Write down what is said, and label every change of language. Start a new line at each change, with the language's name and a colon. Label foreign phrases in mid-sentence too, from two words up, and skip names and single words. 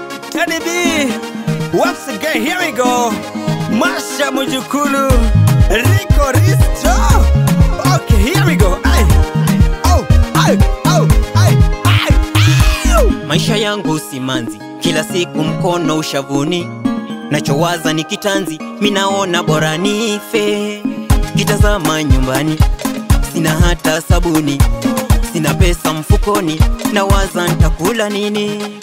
English: Teddy B, once again, here we go. Masha Mujukulu, Rico Risto. Okay, here we go. Ay, oh, ay, oh, ay, ay, ay.
Swahili: Maisha yangu simanzi, Kila siku mkono ushavuni, nachowaza ni kitanzi, mi naona bora nife. Kitazama nyumbani, sina hata sabuni, sina pesa mfukoni, nawaza nitakula nini.